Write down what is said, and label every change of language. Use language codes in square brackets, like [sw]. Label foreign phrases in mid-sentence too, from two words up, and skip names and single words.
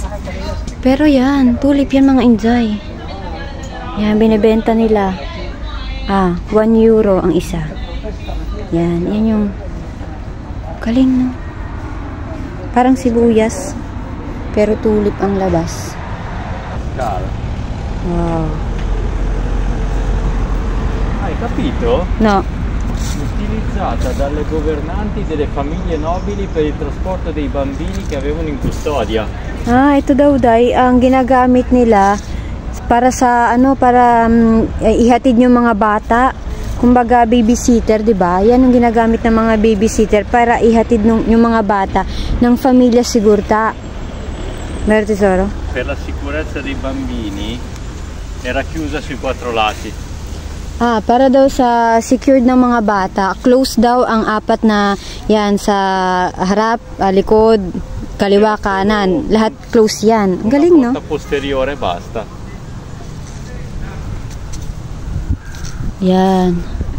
[tl] Pero yan, tulip yan mga Inday. Yan, binibenta nila. 1 euro ang isa. Yan, yan yung galing, no? Parang sibuyas, pero tulip ang labas. Wow. [it] Hai capito? No. Utilizzata dalle governanti delle famiglie nobili per il trasporto dei bambini che avevano in custodia. [tl] Ito daw, Day, ang ginagamit nila para sa para ihatid yung mga bata. Kumbaga babysitter, 'di ba? Yan ang ginagamit ng mga babysitter para ihatid yung mga bata ng Famiglia Sigurta. [it] Vero tesoro? Per la sicurezza dei bambini era chiusa sui 4 lati. [tl] Para daw sa secured ng mga bata, close daw ang 4 na yan sa harap, likod, kaliwa, kanan. Lahat close yan. Ang galing, no? [it] Porta posteriore basta. [tl] Yan.